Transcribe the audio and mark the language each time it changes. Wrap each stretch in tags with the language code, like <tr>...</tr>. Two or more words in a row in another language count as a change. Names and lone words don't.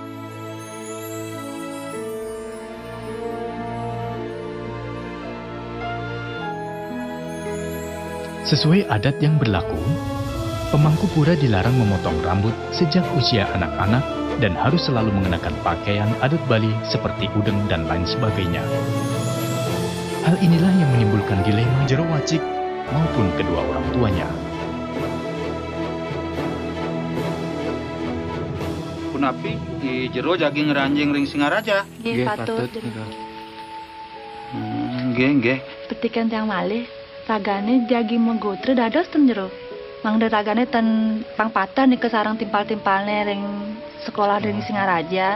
<id>Sesuai adat yang berlaku, pemangku pura dilarang memotong rambut sejak usia anak-anak dan harus selalu mengenakan pakaian adat Bali seperti udeng dan lain sebagainya. Hal inilah yang menimbulkan dilema Jero Wacik maupun kedua orang tuanya.</id> <ban>Punapi di jero jagi ngeranjing ring Singaraja. Nggih, patut. Nggih. Petikan tiang malih, ragane jagi menggotre dados ten jero. Mangda ragane ten pangpatan nih kesarang timpal-timpalne ring sekolah ring Singaraja.</ban>